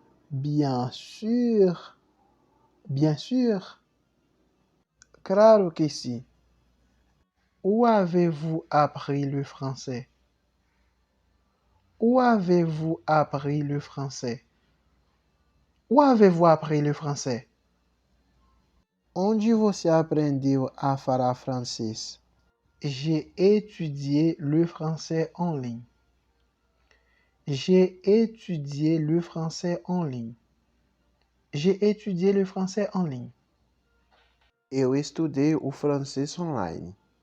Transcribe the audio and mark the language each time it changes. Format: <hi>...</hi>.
<fr>Bien sûr. Bien sûr.</fr> <pt>Claro que sim.</pt> <fr>Où avez-vous appris le français? Où avez-vous appris le français? Où avez-vous appris le français?</fr> <pt>Onde você aprendeu a falar francês?</pt> <fr>J'ai étudié le français en ligne. J'ai étudié le français en ligne. J'ai étudié le français en ligne.</fr> <pt>Eu estudei o francês online.</pt>